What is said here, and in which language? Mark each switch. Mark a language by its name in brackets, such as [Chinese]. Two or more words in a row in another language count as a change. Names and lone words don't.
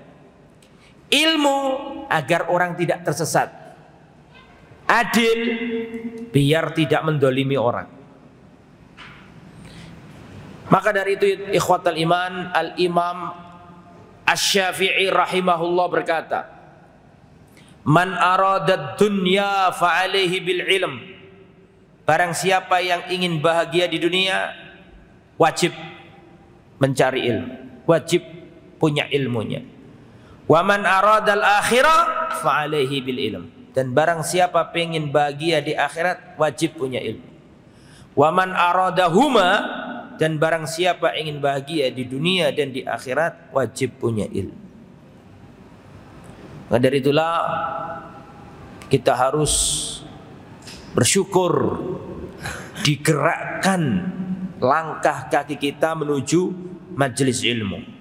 [Indonesian] Ilmu agar orang tidak tersesat, adil biar tidak mendolimi orang. Maka dari itu [Arabic] ikhwatal iman, [Indonesian] Al-Imam Asy-Syafi'i rahimahullah berkata, [Arabic] man aradad dunya fa'alaihi bil ilm. [Indonesian] Barang siapa yang ingin bahagia di dunia, wajib mencari ilmu, wajib punya ilmunya. [Arabic] Wa man aradal akhirah fa'alaihi bil ilm. [Indonesian] Dan barang siapa pengen bahagia di akhirat, wajib punya ilmu. [Arabic] Wa man aradahuma, [Indonesian] dan barang siapa ingin bahagia di dunia dan di akhirat, wajib punya ilmu. Maka dari itulah kita harus bersyukur digerakkan langkah kaki kita menuju majelis ilmu.